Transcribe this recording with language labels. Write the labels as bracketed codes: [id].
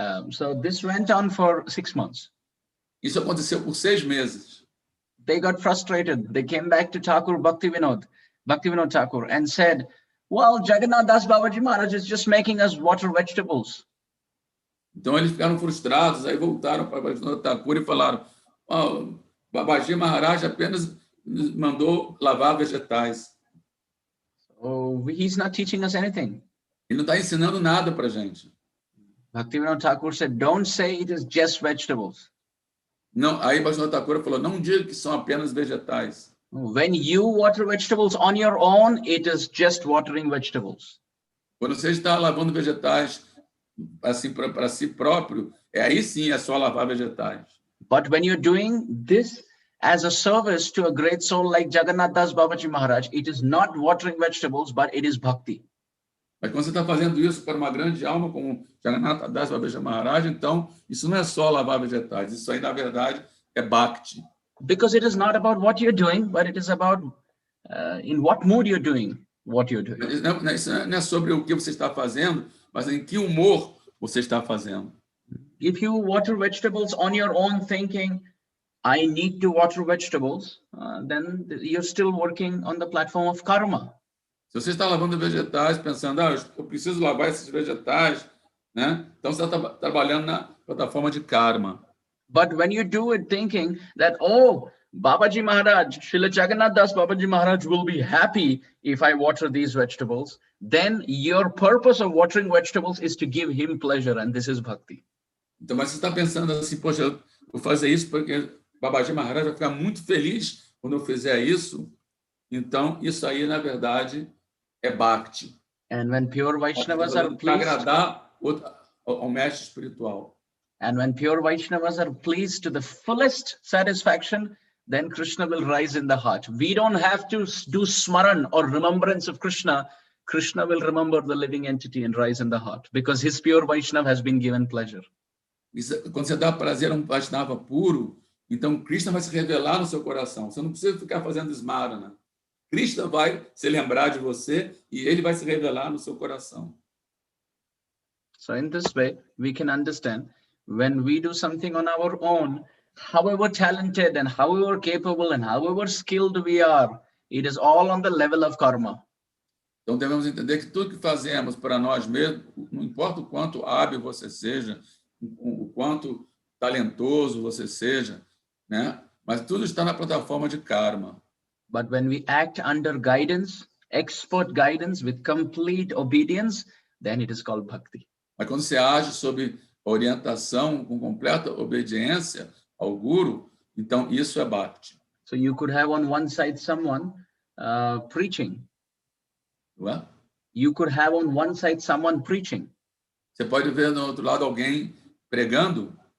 [en] So this went on for 6 months. [pt] Isso aconteceu por 6 meses. [en] They got frustrated. They came back to Thakur Bhaktivinoda Thakur, and said, well, Jagannath Das Babaji Maharaj is just making us water vegetables. [pt] Então eles ficaram frustrados, aí voltaram para Bhaktivinoda Thakur e falaram, Babaji Maharaj apenas mandou lavar vegetais. [en] So he's not teaching us anything. [pt] Ele não está ensinando nada para a gente. [en] Bhaktivinoda Thakur said, don't say it is just vegetables. [pt] Não, aí Bhaktivinoda Thakur falou, não diga que são apenas vegetais. [en] When you water vegetables on your own, it is just watering vegetables. [pt] Quando você está lavando vegetais assim para si próprio, aí sim é só lavar vegetais. [en] But when you're doing this as a service to a great soul like Jagannath Das Babaji Maharaj, it is not watering vegetables, but it is bhakti. [pt] Mas quando você está fazendo isso para uma grande alma como Jagannatha Das Babaji Maharaj, então isso não é só lavar vegetais, isso aí na verdade é bhakti. [en] Because it is not about what you're doing, but it is about in what mood you're doing what you're doing. [pt] Isso não é sobre o que você está fazendo, mas em que humor você está fazendo. [en] If you water vegetables on your own thinking, I need to water vegetables, then you're still working on the platform of karma. [pt] Se você está lavando vegetais pensando, eu preciso lavar esses vegetais, né? Então você está trabalhando na plataforma de karma. [en] But when you do it thinking that, oh, Babaji Maharaj, Srila Jagannath Das Babaji Maharaj will be happy if I water these vegetables, then your purpose of watering vegetables is to give him pleasure, and this is bhakti. [pt] Então, mas você está pensando assim, poxa, eu vou fazer isso porque Babaji Maharaj vai ficar muito feliz quando eu fizer isso. Então, isso aí, na verdade, é bhakti. [en] And when pure Vaishnavas are pleased, [pt] agradar ao mestre espiritual. [en] And when pure Vaishnavas are pleased to the fullest satisfaction, then Krishna will rise in the heart. We don't have to do smaran or remembrance of Krishna Krishna will remember the living entity and rise in the heart because his pure Vaishnava has been given pleasure. [pt] Quando você dá prazer a um Vaishnava puro, então Krishna vai se revelar no seu coração. Você não precisa ficar fazendo smarana. Krishna vai se lembrar de você e ele vai se revelar no seu coração. [en] So in this way, we can understand when we do something on our own, however talented and however capable and however skilled we are, it is all on the level of karma. [pt] Então devemos entender que tudo que fazemos para nós mesmos, não importa o quanto hábil você seja, o quanto talentoso você seja, né? Mas tudo está na plataforma de karma. [en] But when we act under guidance, expert guidance with complete obedience, then it is called bhakti. [pt] Mas quando você age sob orientação, com completa obediência ao guru, então isso é bhakti. [en] So you could have on one side someone preaching. [pt] Não é? [en] You could have on one side someone preaching. [pt] Você pode ver no outro lado alguém pregando.